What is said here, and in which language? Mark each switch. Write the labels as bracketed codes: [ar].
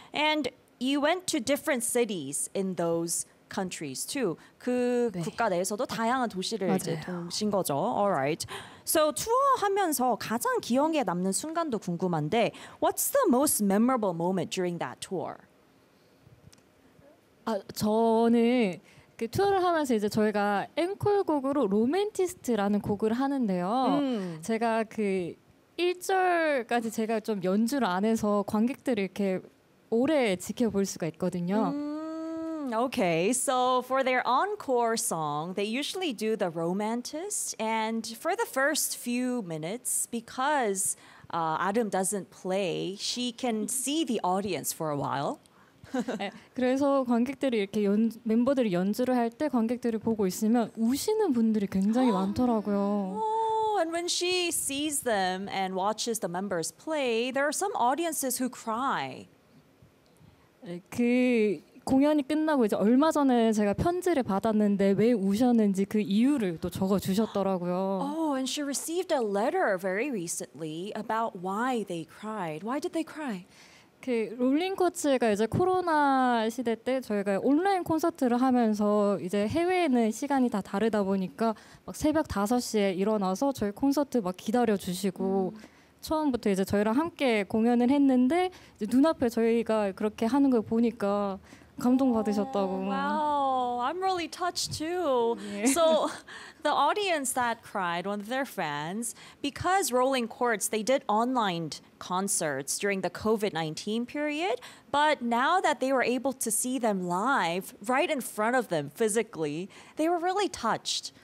[en] And you went to different cities in those countries too. [ko] 그 네. 국가 내에서도 다양한 도시를 맞아요. 이제 도신 거죠. [en] All right. So [ko] 투어하면서 가장 기억에 남는 순간도 궁금한데, [en] what's the most memorable moment during that tour? [ko] 아, 저는 그 투어를 하면서 이제 저희가 앵콜곡으로 로맨티스트라는 곡을 하는데요. 제가 그 1절까지 제가 좀 연주를 안 해서 관객들을 이렇게 오래 지켜볼 수가 있거든요. [en] Okay, so for their encore song, they usually do the romanticist. And for the first few minutes, because Adam doesn't play, she can see the audience for a while. [ko] 그래서 관객들이 이렇게 멤버들이 연주를 할 때 관객들을 보고 있으면 우시는 분들이 굉장히 많더라고요. [en] Oh, and when she sees them and watches the members play, there are some audiences who cry. [ko] 그 공연이 끝나고 이제 얼마 전에 제가 편지를 받았는데 왜 우셨는지 그 이유를 또 적어 주셨더라고요. [en] Oh, and she received a letter very recently about why they cried. Why did they cry? [ko] 그 롤링코츠가 이제 코로나 시대 때 저희가 온라인 콘서트를 하면서 이제 해외에는 시간이 다 다르다 보니까 막 새벽 5시에 일어나서 저희 콘서트 막 기다려 주시고 처음부터 이제 저희랑 함께 공연을 했는데 이제 눈앞에 저희가 그렇게 하는 걸 보니까 감동 받으셨다고. [en] Wow, I'm really touched too. So the audience that cried, one of their fans, because Rolling Quartz, they did online concerts during the COVID-19 period, but now that they were able to see them live right in front of them physically, they were really touched.